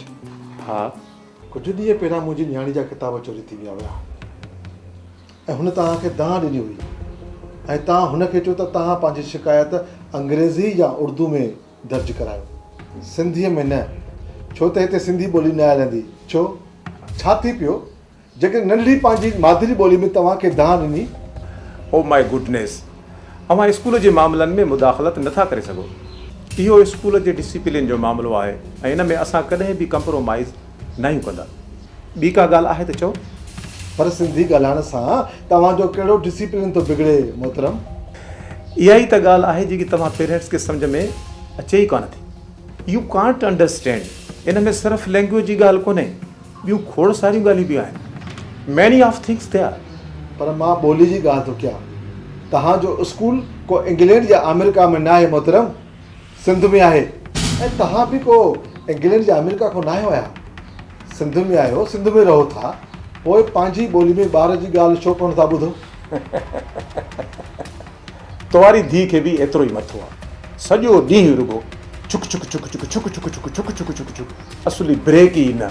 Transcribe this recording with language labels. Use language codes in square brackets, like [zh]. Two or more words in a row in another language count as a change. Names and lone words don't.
[sd] हा, कुझु ॾींहं पहिरां मुंहिंजी न्याणी जा किताब चोरी थी विया हुया ऐं हुन तव्हांखे दाह ॾिनी हुई ऐं तव्हां हुनखे चयो त तव्हां पंहिंजी शिकायत अंग्रेज़ी या उर्दू में दर्ज करायो, सिंधीअ में न, छो त हिते सिंधी ॿोली न हलंदी। छो, छा थी पियो जेके नंढड़ी पंहिंजी मादरी ॿोली में तव्हांखे दाह ॾिनी? [en] Oh my goodness, [sd] अवां स्कूल जे मामलनि में मुदाख़लत नथा करे सघो। इहो स्कूल जे डिसिप्लिन जो मामिलो आहे ऐं इन में असां कॾहिं बि कंप्रोमाइज़ न कंदा। ॿी का ॻाल्हि आहे त चओ। पर सिंधी ॻाल्हाइण सां तव्हांजो कहिड़ो डिसिप्लिन थो बिगड़े मोहतरम? इहा ई त ॻाल्हि आहे जेकी तव्हां पेरेंट्स खे सम्झ में अचे ई कोन थी। [en] You can't understand. [sd] इन में सिर्फ़ु लैंग्वेज जी ॻाल्हि कोन्हे, ॿियूं खोड़ सारियूं ॻाल्हियूं बि आहिनि। [en] many of things they are. [sd] पर मां ॿोली जी ॻाल्हि थो कयां। तव्हांजो स्कूल को इंग्लैंड या अमेरिका में न आहे मोहतरम, सिंध में आहे। ऐं तव्हां बि को इंग्लैंड या अमेरिका को न आहियो आहियो, सिंध में आहियो, सिंध में रहो था, पोइ पंहिंजी ॿोली में ॿार जी ॻाल्हि छो कोन था ॿुधो? तवारी धीउ खे बि एतिरो ई मथो आहे, सॼो ॾींहुं रुगो छुक छुक छुक छुक छुक छुक छुक छुक छुक छुक छुक, असुली ब्रेक ई न।